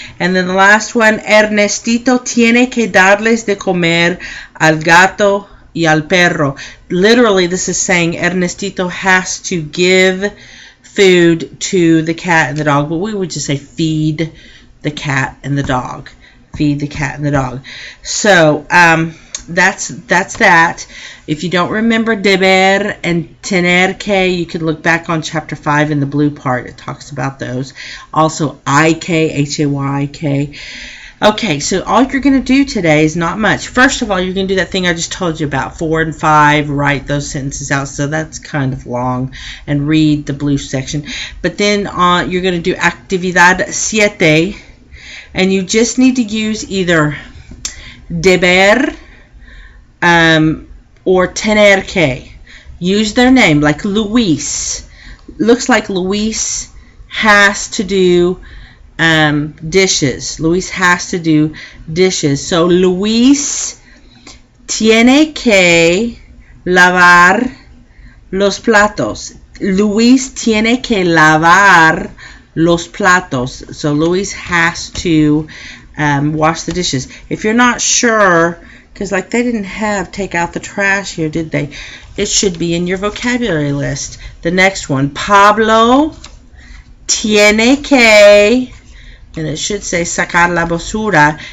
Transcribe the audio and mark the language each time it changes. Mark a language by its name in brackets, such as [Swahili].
[English] And then the last one, [Spanish] Ernestito tiene que darles de comer al gato y al perro. [English] Literally, this is saying Ernestito has to give food to the cat and the dog, but we would just say feed the cat and the dog. Feed the cat and the dog. So that's that. If you don't remember deber and tener que, you could look back on chapter 5 in the blue part. It talks about those. Also I-K, H-A-Y-K. Okay, so all you're going to do today is not much. First of all, you're going to do that thing I just told you about, 4 and 5, write those sentences out. So that's kind of long, and read the blue section. But then you're going to do actividad 7, and you just need to use either deber or tener que. Use their name, like Luis. Looks like Luis has to do dishes. Luis has to do dishes. [Spanish] So Luis tiene que lavar los platos. Luis tiene que lavar los platos. [English] So Luis has to wash the dishes. If you're not sure, because like they didn't have take out the trash here, did they? It should be in your vocabulary list. The next one, [Spanish] Pablo tiene que, [English] and it should say [Spanish] sacar la basura.